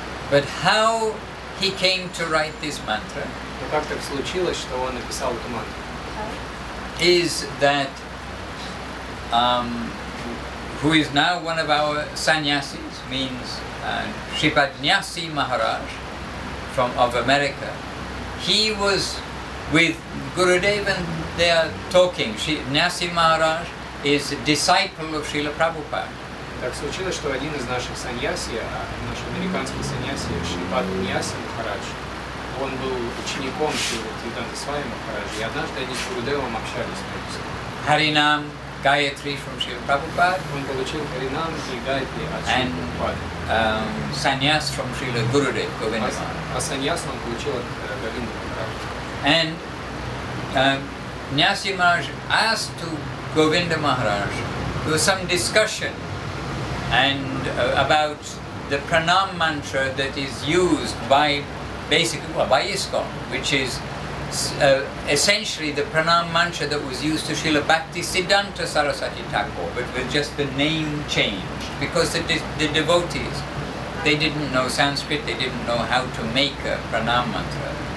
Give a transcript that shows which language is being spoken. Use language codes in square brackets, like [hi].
[en] But how he came to write this mantra [ru] Но как так случилось, что он написал эту мантру? [en] is that who is now one of our sannyasis, means Sripad Nyasi Maharaj of America. He was with Gurudev and they are talking. Nyasi Maharaj is a disciple of Srila Prabhupada. [ru] Так случилось, что один из наших саньяси, наш американский саньяси, Шрипад Няси Махарадж, он был учеником Шрилы Бхактиведанты Свами Прабхупады, и однажды они с Гурудевом общались. [en] Harinam Gayatri from Srila Prabhupada. [ru] Он получил Харинам и Гайатри от Шрилы Прабхупады. [en] Sannyas from Srila Gurudev, Govinda Maharaj. [ru] А саньяс он получил от Говинда Махараджа. [en] And Nyasi Maharaj asked to Govinda Maharaj, there was some discussion about the pranam mantra that is used by ISKCON, which is essentially the pranam mantra that was used to Srila Bhaktisiddhanta Saraswati Thakur, but with just the name changed, because the devotees, they didn't know Sanskrit, they didn't know how to make a pranam mantra.